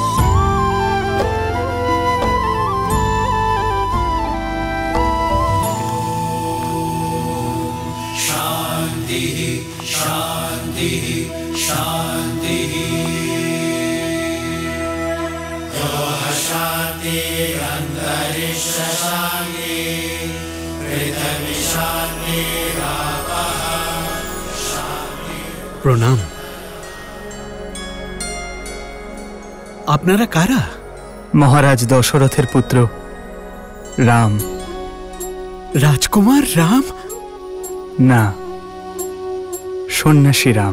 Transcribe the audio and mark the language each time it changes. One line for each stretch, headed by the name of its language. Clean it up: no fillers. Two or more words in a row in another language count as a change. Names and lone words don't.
Sanskrit: शांति शांति शांति, शांति अंतरिक्ष शांति, पृथ्वी शांति
Bangla: প্রণাম। আপনারা কারা? মহারাজ দশরথের পুত্র রাম। রাজকুমার রাম? না, সন্ন্যাসী রাম।